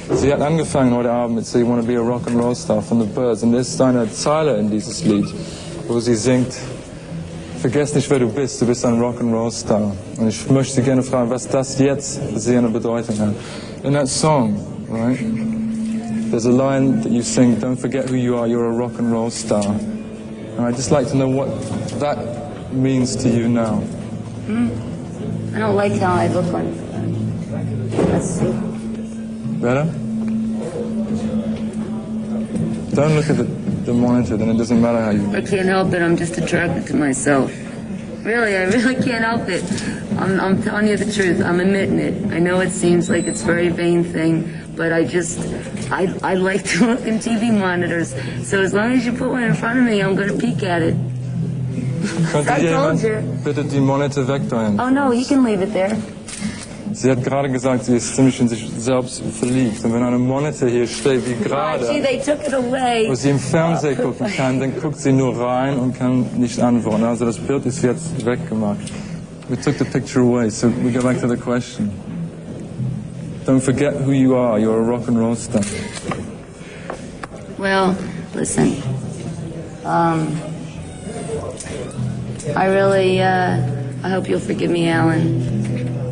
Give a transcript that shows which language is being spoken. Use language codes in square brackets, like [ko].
[de] Sie hat angefangen heute Abend mit So You Want to Be a Rock and Roll Star von The Byrds, und es ist eine Zeile in dieses Lied, wo sie singt: Vergiss nicht, wer du bist ein Rock'n'Roll Star. Und ich möchte Sie gerne fragen, was das jetzt für Sie eine Bedeutung hat. [en] In that song, right, there's a line that you sing, don't forget who you are, you're a rock'n'roll star. And I'd just like to know what that means to you now. I don't like how I look on. Let's see. Better? Don't look at the monitor, then it doesn't matter how you... I can't help it, I'm just attracted to myself. Really, I really can't help it. I'm telling you the truth, I'm admitting it. I know it seems like it's a very vain thing, but I like to look in TV monitors. So as long as you put one in front of me, I'm going to peek at it. [de] Könnte jemand bitte die Monitor wegdrehen? [en] Oh no, he can leave it there. [de] Sie hat gerade gesagt, sie ist ziemlich in sich selbst verliebt. Und wenn eine Monitor hier steht, wie gerade, wo sie im Fernsehen gucken kann, dann guckt sie nur rein und kann nicht antworten. Also das Bild ist jetzt weggemacht. [en] We took the picture away, so we go back to the question. Don't forget who you are, you're a rock and roll star. Well, listen, I really, I hope you'll forgive me, Alan.